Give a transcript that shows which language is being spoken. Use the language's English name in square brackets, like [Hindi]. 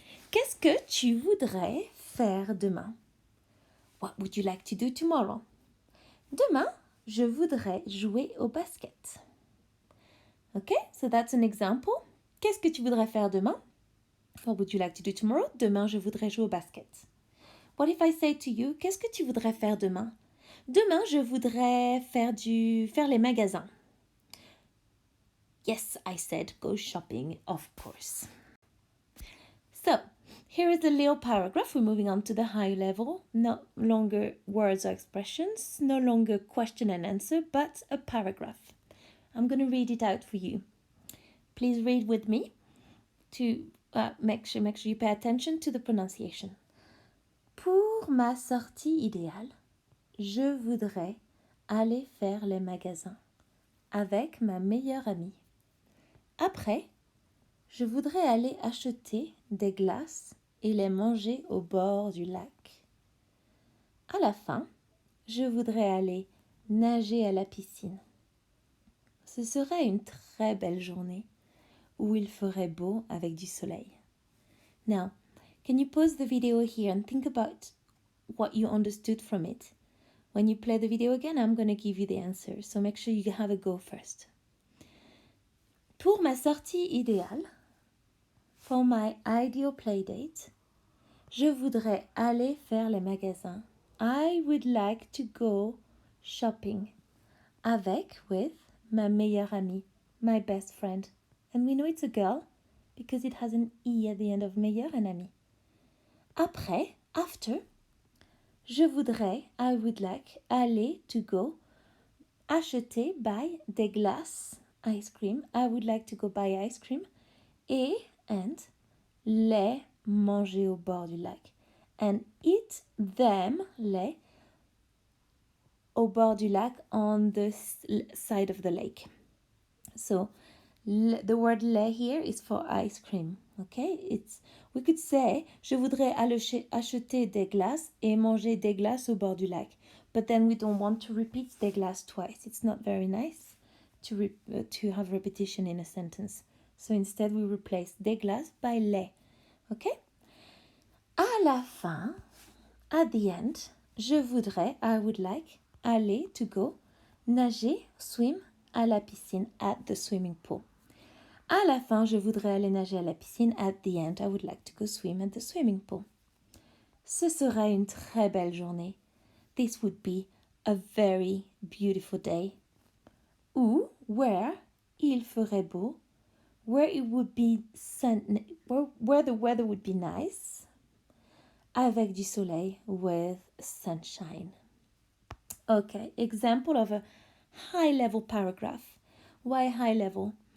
[French] Qu'est-ce que tu voudrais faire demain? [English] What would you like to do tomorrow? [French] Demain, je voudrais jouer au basket. [English] Okay, so that's an example. [French] Qu'est-ce que tu voudrais faire demain? [English] What would you like to do tomorrow? [French] Demain, je voudrais jouer au basket. [English] What if I say to you, [French] qu'est-ce que tu voudrais faire demain? Demain, je voudrais faire les magasins. [English] Yes, I said go shopping, of course. So, here is a little paragraph. We're moving on to the high level. No longer words or expressions, no longer question and answer, but a paragraph. I'm going to read it out for you. Please read with me to make sure you pay attention to the pronunciation. [French] Pour ma sortie idéale, je voudrais aller faire les magasins avec ma meilleure amie. Après, je voudrais aller acheter des glaces et les manger au bord du lac. À la fin, je voudrais aller nager à la piscine. Ce serait une très belle journée où il ferait beau avec du soleil. [English] Now, can you pause the video here and think about what you understood from it? When you play the video again, I'm going to give you the answer, so make sure you have a go first. [French] Pour ma sortie idéale, [English] for my ideal playdate, [French] je voudrais aller faire les magasins. [English] I would like to go shopping [French] avec, [English] with, [French] ma meilleure amie, [English] my best friend. And we know it's a girl because it has an E at the end of meilleure and amie. Après, after, [French] je voudrais, [English] I would like, aller, to go, acheter, buy, [French] des glaces, [English] ice cream. I would like to go buy ice cream. Et and [French] les manger au bord du lac. [English] And eat them, les, [French] au bord du lac [English] on the side of the lake. So the word les here is for ice cream. Okay, we could say [French] je voudrais acheter des glaces et manger des glaces au bord du lac, [English] but then we don't want to repeat [French] des glaces [English] twice. It's not very nice to have repetition in a sentence. So instead we replace [French] des glaces [English] by les. Okay. [French] À la fin, [English] at the end, [French] je voudrais, [English] I would like, aller, to go, nager, swim, [French] à la piscine, [English] at the swimming pool. [French] À la fin, je voudrais aller nager à la piscine. [English] At the end, I would like to go swim at the swimming pool. [French] Ce sera une très belle journée. [English] This would be a very beautiful day. Ou, where, [French] il ferait beau. [English] Where it would be where the weather would be nice. [French] Avec du soleil, [English] with sunshine. Okay, example of a high-level paragraph. Why high level?